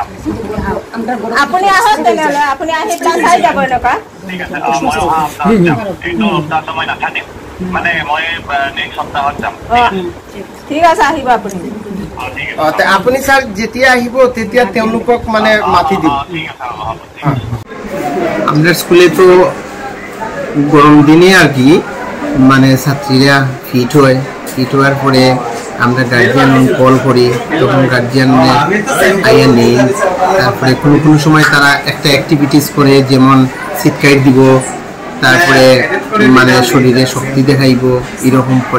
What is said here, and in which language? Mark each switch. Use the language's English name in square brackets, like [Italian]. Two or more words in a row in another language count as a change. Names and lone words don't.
[Assamese] আপুনি আহক তেনেহ'লে, আপুনি আহি পেলাই চাই যাব এনেকুৱা। ঠিক আছে, মই অহা সপ্তাহত যাম। এইটো সপ্তাহটো মই নাথাকিম, মানে মই নেক্সট সপ্তাহত যাম। ঠিক আছে, আহিব আপুনি। আপুনি স্যার যেতিয়া আহিব তেতিয়া তেওঁলোকক মানে মাতি দিব। [Bangla] আমাদের স্কুলে তো গরম দিনে আর কি মানে ছাত্রীরা ফিট হওয়ার পরে আমরা [English] guardian call [Bangla] করি, তখন গার্জিয়ান আইয়া নেই। তারপরে কোনো সময় তারা একটা অ্যাক্টিভিটিস করে, যেমন শীতকাইট দিব, তারপরে মানে শরীরে শক্তি দেখাইব, এরকম করে।